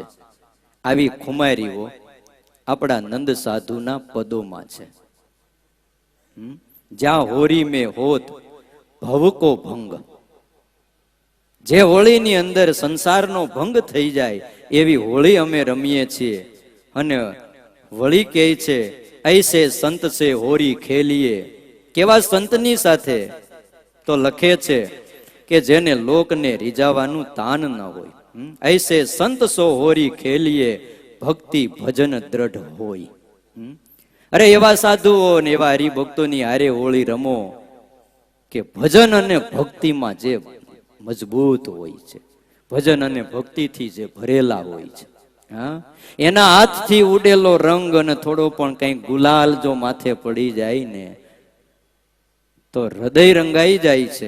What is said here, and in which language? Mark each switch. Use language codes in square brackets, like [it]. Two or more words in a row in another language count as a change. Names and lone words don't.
[gu] આવી ખુમારીઓ આપણા નંદ સાધુના પદોમાં છે. જ્યાં [hi] होरी में होत भवको भंग, [gu] જે હોળીની અંદર સંસારનો ભંગ થઈ જાય એવી હોળી અમે રમીએ છીએ. અને વળી કહે છે, [hi] ऐसे संत से होरी खेलिए. [gu] કેવા સંતની સાથે? તો લખે છે કે જેને લોકને રીઝાવાનું તાન ન હોય. [hi] ऐसे संत सो होरी खेलिए, [gu] ભક્તિ ભજન દ્રઢ હોય. અરે એવા સાધુઓ ને એવા હરિભક્તોની હારે હોળી રમો કે ભજન અને ભક્તિમાં જે મજબૂત હોય છે, ભજન અને ભક્તિથી જે ભરેલા હોય છે. એના હાથથી ઉડેલો રંગ અને થોડો પણ કઈ ગુલાલ જો માથે પડી જાય ને તો હૃદય રંગાઈ જાય છે.